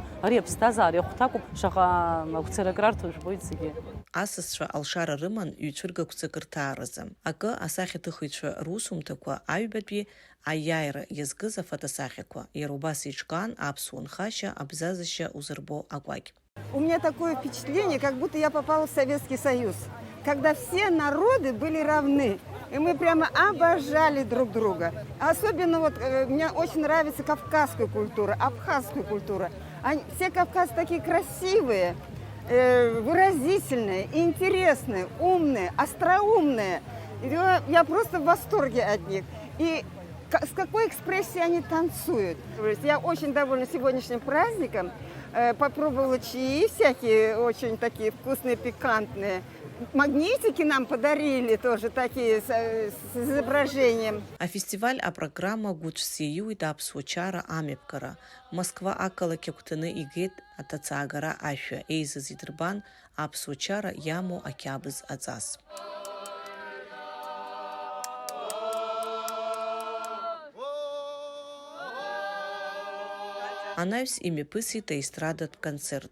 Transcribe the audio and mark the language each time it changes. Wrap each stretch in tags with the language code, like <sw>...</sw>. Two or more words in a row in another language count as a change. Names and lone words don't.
<ab>Ари аԥсҭазаара иахәҭакуп, шаҟа агәцарак рарҭо жәбоит зегьы. Асасцәа алшара рыман ҩ-цәыргақәҵак рҭааразы. Акы асахьаҭыхыҩцәа русумҭақәа аҩбатәи аиааира иазкыз афотосахьақәа. Иара убас иҿкаан аԥсуа нхашьа, абзазашьа узырбо акәакь.</ab> <ru>У меня такое впечатление, как будто я попала в Советский Союз, когда все народы были равны. И мы прямо обожали друг друга. Особенно мне очень нравится кавказская культура, абхазская культура. Все кавказцы такие красивые, выразительные, интересные, умные, остроумные. Я просто в восторге от них. И с какой экспрессией они танцуют. Я очень довольна сегодняшним праздником. Попробовала чаи всякие, очень такие вкусные, пикантные. Магнитики нам подарили тоже такие с изображением.</ru> <ab>А фестиваль программа гәыҿ аԥсуа чара амҩаԥгара. Москва ақалақь агәҭаны игеит аҭацаагара ашәа. Еизаз идырбан аԥсуа чара иамоу ақьабз аҵас. Анаҩс имҩаԥысит аестрадатә концерт.</ab>